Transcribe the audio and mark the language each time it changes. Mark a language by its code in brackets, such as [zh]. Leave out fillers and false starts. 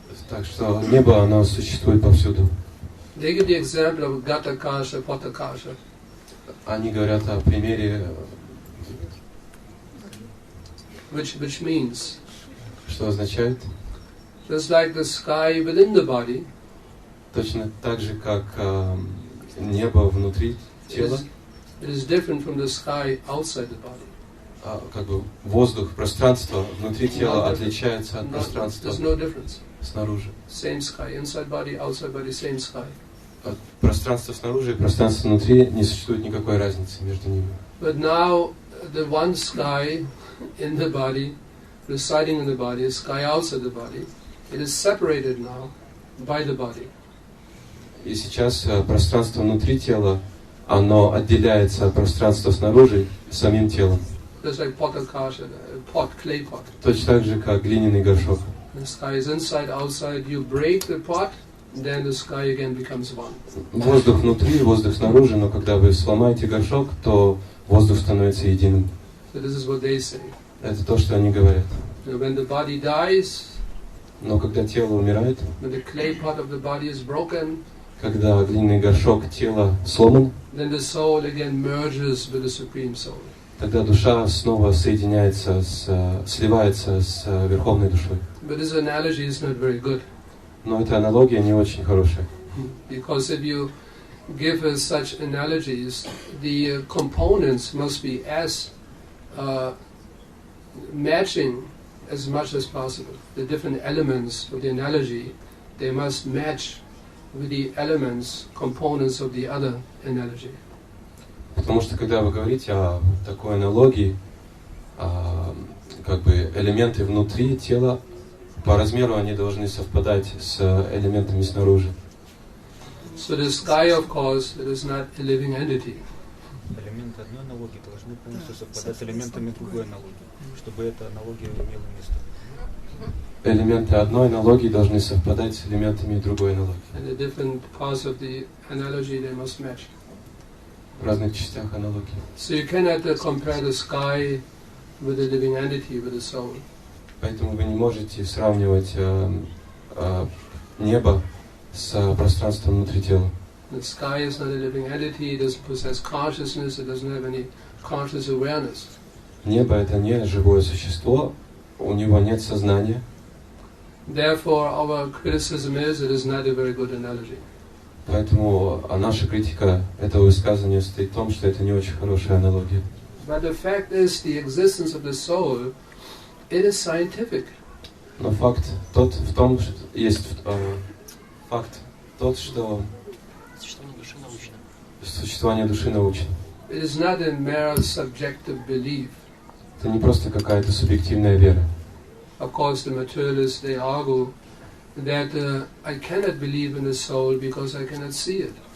[ru] Так что небо, оно существует повсюду. [en] They give the example of Gatakasha, Patakasha. [ru] Они говорят о примере, [en] Which means, [ru] что означает, [en] just like the sky within the body, [ru] точно так же, как небо внутри тела, [en] it is different from the sky outside the body. [ru] Как бы воздух, пространство внутри тела отличается от пространства [en] There's no difference. [ru] снаружи. [en] Same sky, inside body, outside body, same sky. [ru] Пространство снаружи и пространство внутри, не существует никакой разницы между ними. [en] But now the one sky in the body, residing in the body, sky outside the body, it is separated now by the body. [ru] И сейчас пространство внутри тела, оно отделяется от пространства снаружи самим телом. [en] Just like Patakasha, pot, clay pot. [ru] Точно так же, как глиняный горшок. [en] The sky is inside, outside. You break the pot, then the sky again becomes one. [ru] Воздух внутри, воздух снаружи, но когда вы сломаете горшок, то воздух становится единым. [en] So this is what they say. [ru] Это то, что они говорят. [en] When the body dies, [ru] Но когда тело умирает, [en] when the clay pot of the body is broken, [ru] когда глиняный горшок тела сломан, [en] then the soul again merges with the Supreme Soul. [ru] тогда душа снова соединяется, сливается с Верховной Душой. [en] But this analogy is not very good. [ru] Но эта аналогия не очень хорошая. [en] Because if you give us such analogies, the components must be as matching as much as possible. The different elements of the analogy, they must match with the elements, components of the other analogy. [ru] Потому что когда вы говорите о такой аналогии, как бы элементы внутри тела, по размеру они должны совпадать с элементами снаружи. [en] So the sky, of course, it is not a living entity. [ru] Элементы одной аналогии должны полностью совпадать с элементами другой аналогии, чтобы эта аналогия имела место. Элементы одной аналогии должны совпадать с элементами другой аналогии. [en] And the different parts of the analogy, they must match. [ru] В разных частях аналогии. [en] So you cannot compare the sky with a living entity, with a soul. [ru] Поэтому вы не можете сравнивать небо с пространством внутри тела. [en] The sky is not a living entity, it doesn't possess consciousness, it doesn't have any conscious awareness. [ru] Небо — это не живое существо, у него нет сознания. [en] Therefore, our criticism is it is not a very good analogy. [ru] Поэтому наша критика этого высказывания состоит в том, что это не очень хорошая аналогия. [en] But the fact is, the existence of the soul, it is scientific. [ru] Но факт тот в том, что есть факт тот, что Существование души научно. существование души научно. [en] It is not a mere subjective belief. [ru] Это не просто какая-то субъективная вера. [en] Of course, the materialists, they argue that I cannot believe in the soul because I cannot see it.